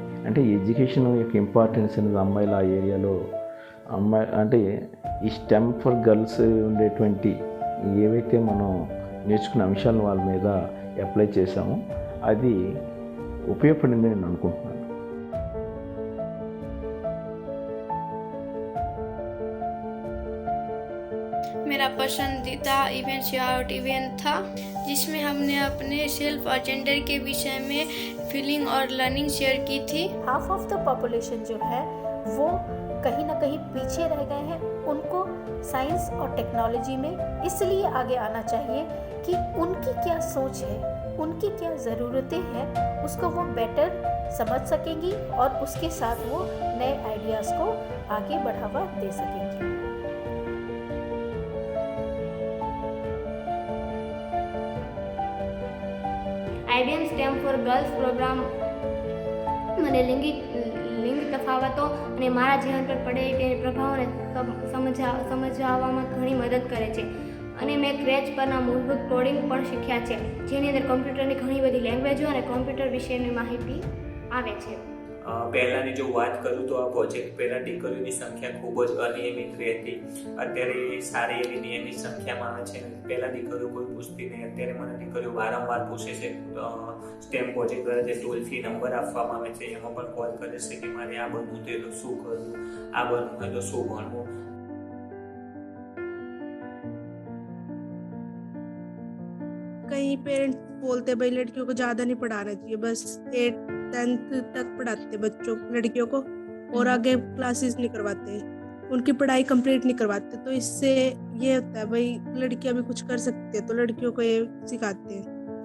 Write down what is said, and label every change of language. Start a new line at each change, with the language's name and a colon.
Telugu: అంటే ఎడ్యుకేషన్ యొక్క ఇంపార్టెన్స్ అనేది అమ్మాయిల ఆ ఏరియాలో అంటే ఈ స్టెమ్ ఫర్ గర్ల్స్ ఉండేటువంటి ఏవైతే మనం నేర్చుకున్న అంశాలను వాళ్ళ మీద అప్లై చేసామో అది ఉపయోగపడిందని నేను అనుకుంటున్నాను.
Hindi: मेरा पसंदीदा इवेंट शेयर इवेंट था, जिसमें हमने अपने सेल्फ और जेंडर के विषय में फीलिंग और लर्निंग शेयर की थी।
English: half of the population
Hindi: जो है वो कहीं ना कहीं पीछे रह गए हैं। उनको साइंस और टेक्नोलॉजी में इसलिए आगे आना चाहिए कि उनकी क्या सोच है, उनकी क्या ज़रूरतें हैं, उसको वो बेटर समझ सकेंगी और उसके साथ वो नए आइडियाज़ को आगे बढ़ावा दे सकेंगी।
Gujarati: IBM STEM four girls programme મને લિંગ તફાવતો અને મારા જીવન પર પડે તે પ્રભાવોને સમજાવવામાં ઘણી મદદ કરે છે અને મેં ક્રેચ પરના મૂળભૂત કોડિંગ પણ શીખ્યા છે, જેની અંદર કમ્પ્યુટરની ઘણી બધી લેંગ્વેજો અને કમ્પ્યુટર વિશેની માહિતી આવે છે. પહેલાંની જો વાત કરું તો આ પ્રોજેક્ટ પહેલાં દીકરીઓની સંખ્યા ખૂબ જ અનિયમિત રહેતી, અત્યારે સારી એવી નિયમિત સંખ્યામાં આવે છે. પહેલાં દીકરીઓ કોઈ પૂછતી નહીં, અત્યારે મને દીકરીઓ વારંવાર પૂછે છે. સ્ટેમ પ્રોજેક્ટ દ્વારા જે ટોલ ફ્રી નંબર આપવામાં આવે છે એમાં પણ કોલ કરે છે કે મારે આ બનવું હોય તો શું કરવું, આ બનવું હોય તો શું ભણવું.
Hindi: कई पेरेंट्स बोलते भाई लड़कियों को ज़्यादा नहीं पढ़ाना चाहिए, बस 8th 10th तक पढ़ाते बच्चों लड़कियों को और आगे क्लासेस नहीं करवाते। उनकी पढ़ाई कंप्लीट नहीं करवाते। तो इससे ये होता है भाई लड़कियां भी कुछ कर सकती है, तो लड़कियों को ये सिखाते हैं।